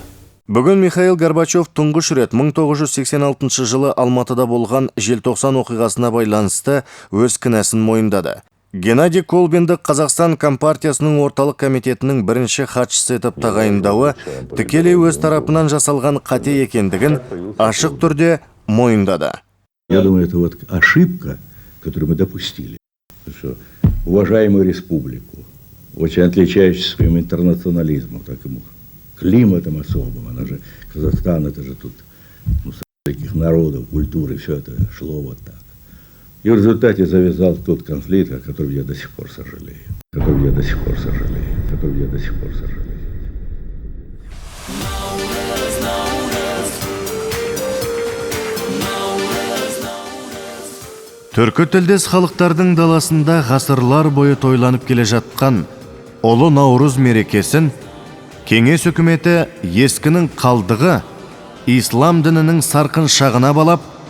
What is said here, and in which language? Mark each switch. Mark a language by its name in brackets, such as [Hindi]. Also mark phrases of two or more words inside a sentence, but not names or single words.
[Kazakh] Бүгін Михаил Горбачев тұңғыш рет 1986 жылы Алматыда болған желтоқсан оқиғасына байланысты өз кінәсін мойындады. Геннадий Колбинді Қазақстан Компартиясының орталық комитетінің бірінші хатшысы етіп тағайындауы тікелей өз тарапынан жасалған қате екендігін ашық түрде мойындады. [Russian] Я думаю, это вот ошибка, которую мы допустили. Что уважаемую республику, очень отличающуюся своим интернационализмом, таким климатом особым, она же, Казахстан, это же тут таких народов, культуры, все это шло вот так. И в результате завязал тот конфликт, о котором я до сих пор сожалею. [Kazakh] Түркі тілдес халықтардың даласында ғасырлар бойы тойланып келе жатқан Ұлы Наурыз мерекесін Кеңес үкіметі ескінің қалдығы ислам дінінің сарқын шағына балап